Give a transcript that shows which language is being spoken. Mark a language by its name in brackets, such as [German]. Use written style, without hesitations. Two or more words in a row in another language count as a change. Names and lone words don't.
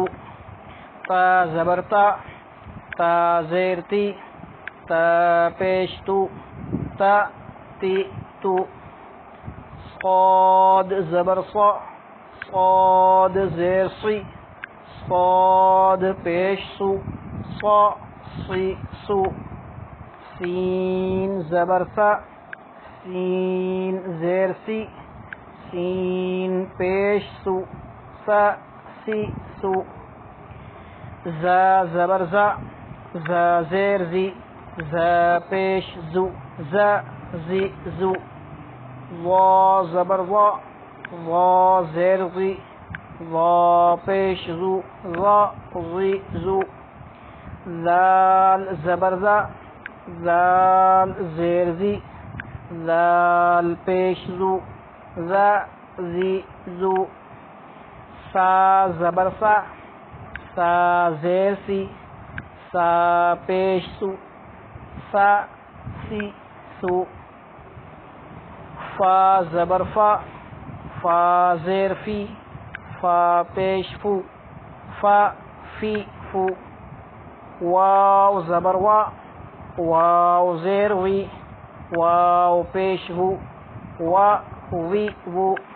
[Urdu] تا زبر تا، تا زیر تی، تا پیش تو، تا تی تو. صاد زبر صا، صاد زیر سی، صاد پیش سو، صا سی سو. سین زبر سا، سین زیر سی، سین پیش سو، سا سی سو. زا زبر زا، زا زیر زی، زا پیش زو، زا زی زو. وا زبر وا، وا زیر زی، وا پیش زو، وا زی زو. زال زبر زا، زال زیر زی، زال پیش زو، زا زی زو. سا زبر سا، سا زیر سی، سا پیش سو، سا سی سو. فا زبر فا، فا زیر فی، فا پیش فو، فا فی فو. واو زبر وا، واو زیر وی، واو پیش وو، وا وی وو.